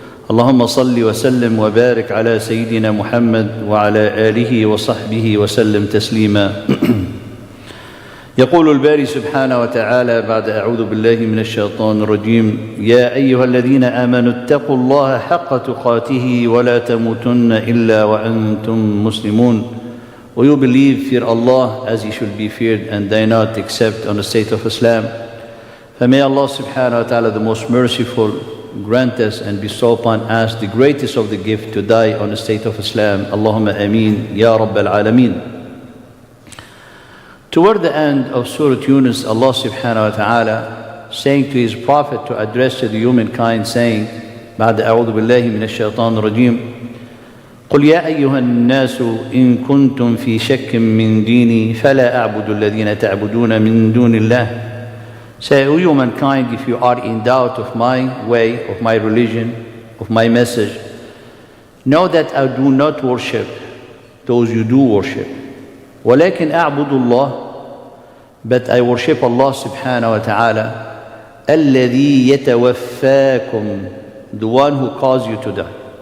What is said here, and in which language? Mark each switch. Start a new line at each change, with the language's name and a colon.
Arabic: اللهم صل وسلم وبارك على سيدنا محمد وعلى آله وصحبه وسلم تسليما. يقول الباري سبحانه وتعالى بعد أعوذ بالله من الشيطان الرجيم: يا أيها الذين آمنوا اتقوا الله حق تقاته ولا تموتن إلا وأنتم مسلمون.
English: O you believe, fear Allah as He should be feared, and die not except on the state of Islam. For may Allah subhanahu wa ta'ala, the most merciful, grant us and bestow upon us the greatest of the gift to die on the state of Islam.
Arabic: Allahumma ameen, Ya Rabbal Alameen.
English: Toward the end of Surah Yunus, Allah subhanahu wa ta'ala saying to His Prophet to address to the humankind, saying,
Arabic: بعد أعوذ بالله من الشيطان الرجيم: قل يا أيها الناس إن كنتم في شك من ديني فلا أعبد الذين تعبدون من دون الله.
English: Say, O humankind, if you are in doubt of my way, of my religion, of my message, know that I do not worship those you do worship.
Arabic: ولكن أعبد الله
English: but I worship Allah subhanahu wa ta'ala,
Arabic: الَّذِي يَتَوَفَّاكُمْ,
English: the one who caused you to die.